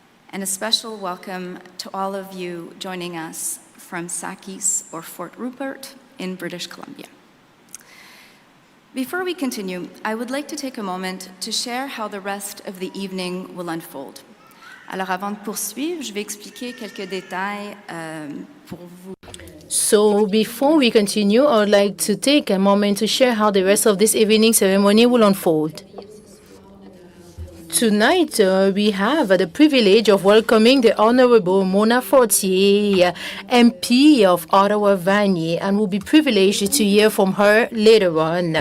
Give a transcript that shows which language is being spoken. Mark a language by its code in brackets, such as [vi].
[en] And a special welcome to all of you joining us from Sakis or Fort Rupert in British Columbia. Before we continue, I would like to take a moment to share how the rest of the evening will unfold. [fr] Alors avant de poursuivre, je vais expliquer quelques détails pour vous. [en] So before we continue, I would like to take a moment to share how the rest of this evening ceremony will unfold. Tonight, we have the privilege of welcoming the Honorable Mona Fortier, MP of Ottawa-Vanier, and we'll be privileged to hear from her later on.